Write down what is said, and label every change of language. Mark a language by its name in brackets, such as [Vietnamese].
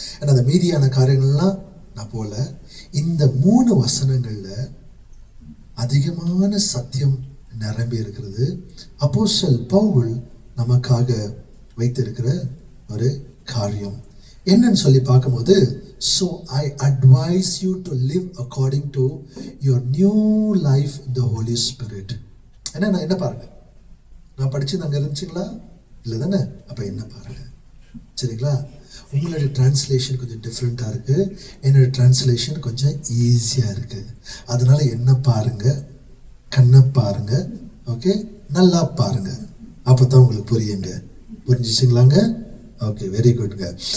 [Tamil] ஏன்னா அந்த மீதியான காரியங்கள்லாம் நான் போல. இந்த 3 வசனங்கள்ல அதிகமான சத்தியம் நிரம்பி இருக்கிறது. அப்போஸ்தலன் பவுல் நமக்காக வைத்திருக்கிற ஒரு காரியம் என்னன்னு சொல்லி பார்க்கும்போது [English] So I advise you to live according to your new life in the Holy Spirit. [Tamil] என்ன பாருங்க, நான் படிச்சது அங்கே இருந்துச்சுங்களா? இல்லை தானே? அப்போ என்ன பாருங்க, சரிங்களா? உங்களுடைய டிரான்ஸ்லேஷன் கொஞ்சம் டிஃப்ரெண்ட்டாக இருக்குது, என்னோடய டிரான்ஸ்லேஷன் கொஞ்சம் ஈஸியாக இருக்குது. அதனால என்ன பாருங்க, கண்ணை பாருங்க, ஓகே, நல்லா பாருங்க, அப்போ தான் உங்களுக்கு புரியுங்க. புரிஞ்சிச்சிங்களாங்க? Okay, very குட்ங்க.